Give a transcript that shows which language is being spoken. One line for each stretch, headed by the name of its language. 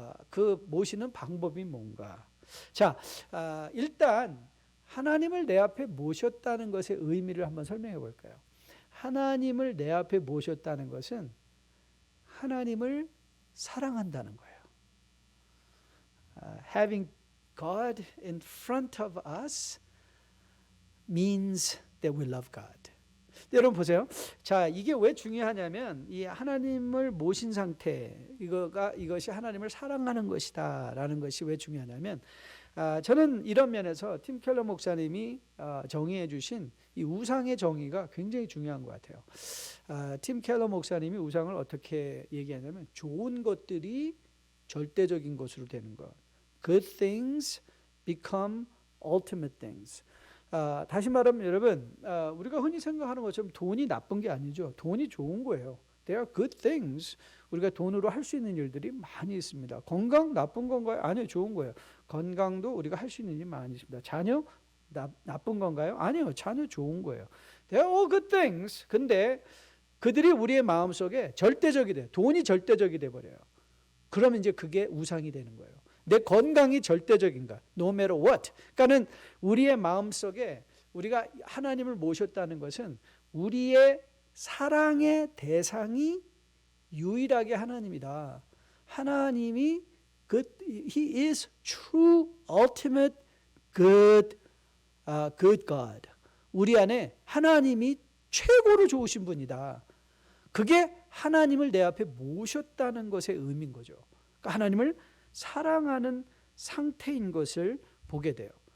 Korean: 그 모시는 방법이 뭔가? 자, 일단 하나님을 내 앞에 모셨다는 것의 의미를 한번 설명해 볼까요? 하나님을 내 앞에 모셨다는 것은 하나님을 사랑한다는 거예요.
English: Having God in front of us means that we love God.
Korean: 여러분 보세요. 자, 이게 왜 중요하냐면 이 하나님을 모신 상태, 이것이 하나님을 사랑하는 것이다라는 것이 왜 중요하냐면 저는 이런 면에서 팀 켈러 목사님이 정의해 주신 이 우상의 정의가 굉장히 중요한 것 같아요. 팀 켈러 목사님이 우상을 어떻게 얘기하냐면 좋은 것들이 절대적인 것으로 되는 것.
English: Good things become ultimate things.
Korean: 다시 말하면 여러분, 우리가 흔히 생각하는 것처럼 돈이 나쁜 게 아니죠. 돈이 좋은 거예요. They are good things. 우리가 돈으로 할 수 있는 일들이 많이 있습니다. 건강 나쁜 건가요? 아니요, 좋은 거예요. 건강도 우리가 할 수 있는 일이 많이 있습니다. 자녀 나쁜 건가요? 아니요, 자녀 좋은 거예요.
English: They are all good things.
Korean: 근데 그들이 우리의 마음속에 절대적이 돼요. 돈이 절대적이 돼 버려요. 그러면 이제 그게 우상이 되는 거예요. 내 건강이 절대적인가? No matter what. 그러니까는 우리의 마음속에 우리가 하나님을 모셨다는 것은 우리의 사랑의 대상이 유일하게 하나님이다. 하나님이 He is true, ultimate, good God. 우리 안에 하나님이 최고로 좋으신 분이다. 그게 하나님을 내 앞에 모셨다는 것의 의미인 거죠. 그러니까 하나님을 사랑하는 상태인 것을 보게 돼요.